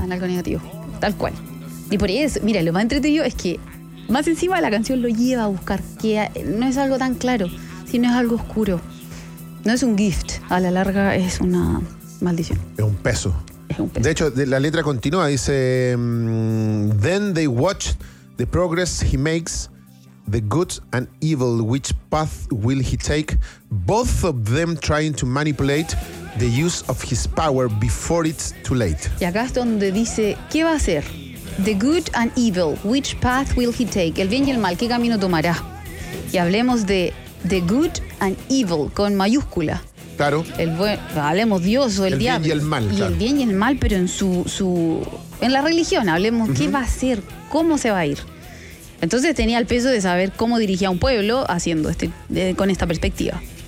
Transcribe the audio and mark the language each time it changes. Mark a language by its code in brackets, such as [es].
[es] En algo negativo, tal cual. Y por eso, mira, lo más entretenido es que más encima la canción lo lleva a buscar, que no es algo tan claro, sino es algo oscuro. No es un gift, a la larga es una maldición. Es un peso. De hecho, la letra continúa, dice... [en] Then they watch the progress he makes, the good and evil, which path will he take, both of them trying to manipulate the use of his power before it's too late. [es] Y acá es donde dice, ¿qué va a hacer? [en] The good and evil, which path will he take? [es] El bien y el mal, ¿qué camino tomará? Y hablemos de... [en] The good and evil, [es] con mayúscula. Claro. El buen, hablemos Dios o el diablo. El bien y el mal, y claro. El bien y el mal, pero en su en la religión, hablemos qué va a hacer, cómo se va a ir. Entonces tenía el peso de saber cómo dirigía un pueblo haciendo con esta perspectiva.